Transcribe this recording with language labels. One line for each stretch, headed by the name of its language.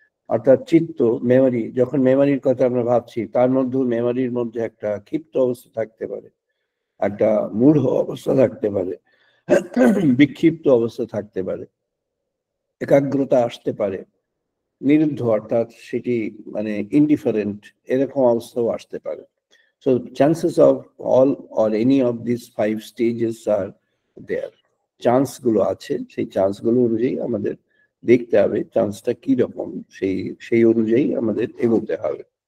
Bangla: অর্থাৎ চিত্ত, মেমোরি, যখন মেমোরির কথা আমরা ভাবছি তার মধ্যেও মেমোরির মধ্যে একটা ক্ষিপ্ত অবস্থা থাকতে পারে, একটা মূঢ় অবস্থা থাকতে পারে, বিক্ষিপ্ত অবস্থা থাকতে পারে, একাগ্রতা আসতে পারে, নিরুদ্ধ অর্থাৎ সেটি মানে ইনডিফারেন্ট, এরকম অবস্থাও আসতে পারে।
English: So chances of all or any of these 5 stages are there.
Bangla: Chance গুলো আছে, সেই চান্স গুলো অনুযায়ী আমাদের দেখতে হবে চান্সটা কি রকম, সেই অনুযায়ী আমাদের এগোতে হবে।